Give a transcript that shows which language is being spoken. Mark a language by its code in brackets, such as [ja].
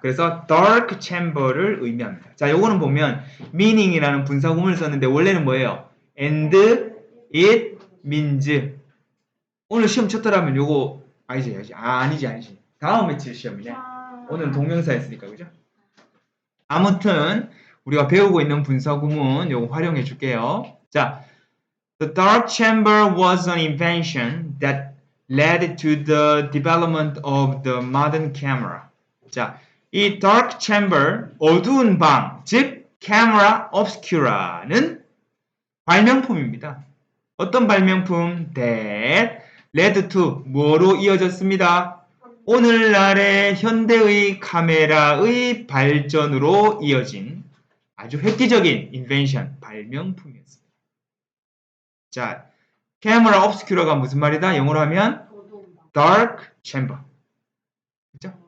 [ko] 그래서 dark chamber를 의미합니다. 자, 요거는 보면 meaning이라는 분사구문을 썼는데 원래는 뭐예요? [en] and it means. [ko] 오늘 시험 쳤더라면 요거 아니지. 다음 며칠 시험이네. 오늘은 동명사 했으니까, 그죠? 아무튼 우리가 배우고 있는 분사구문 요거 활용해 줄게요. [en] 자, the dark chamber was an invention that led to the development of the modern camera. [ko] 자, 이 dark chamber, 어두운 방, 즉 camera obscura는 발명품입니다. 어떤 발명품? [en] that led to [ko] 뭐로 이어졌습니다. 오늘날의 현대의 카메라의 발전으로 이어진 아주 획기적인 invention, 발명품이었습니다. 자, camera obscura가 무슨 말이다? 영어로 하면 dark chamber. 그죠?